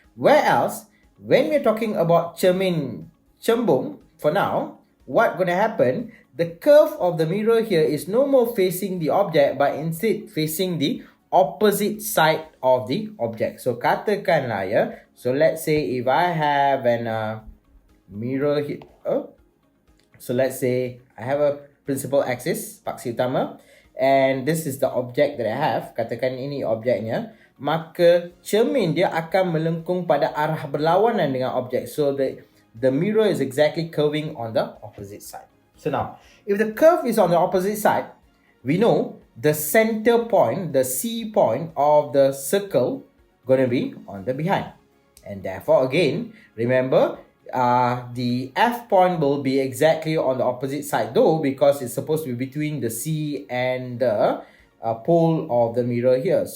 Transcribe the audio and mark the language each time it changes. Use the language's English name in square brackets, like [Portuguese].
[English] Whereas, when we're talking about cermin cembung, for now, what's going to happen, the curve of the mirror here is no more facing the object, but instead facing the opposite side of the object. So, [Malay] katakanlah ya, [English] so let's say if I have an mirror here, so let's say I have a principal axis, paksi utama, and this is the object that I have. [Malay] Katakan ini objeknya, maka cermin dia akan melengkung pada arah berlawanan dengan objek. [English] So the mirror is exactly curving on the opposite side. So now, if the curve is on the opposite side, we know the center point, the C point of the circle, going to be on the behind. And therefore, again, remember, the F point will be exactly on the opposite side though, because it's supposed to be between the C and the pole of the mirror here.